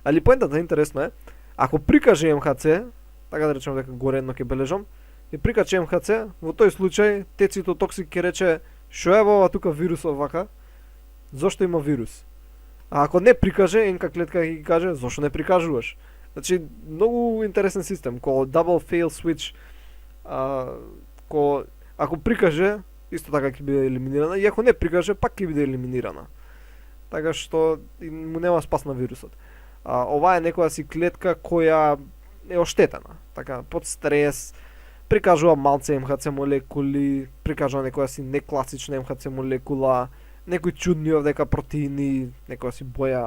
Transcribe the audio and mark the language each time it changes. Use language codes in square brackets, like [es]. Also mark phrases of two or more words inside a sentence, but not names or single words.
[mk] Али поентата интересно е, ако прикаже МХЦ, така да речеме дека горе едно ќе бележам, и прикачи МХЦ, во тој случај цитотоксик ќе рече што е ова тука вирусот вака, зошто има вирус. А ако не прикаже, НК клетка ќе каже зошто не прикажуваш. Значи многу интересен систем, кој [en] double fail switch, [mk] ако прикаже, исто така ќе биде елиминирана, и ако не прикаже, пак ќе биде елиминирана. Така што му нема спас на вирусот. Ова е некоја си клетка која е оштетена, така под стрес, прикажува малце МХЦ молекули, прикажува некоја си некласична МХЦ молекула, некои чудни овдека протеини, некоја си боја.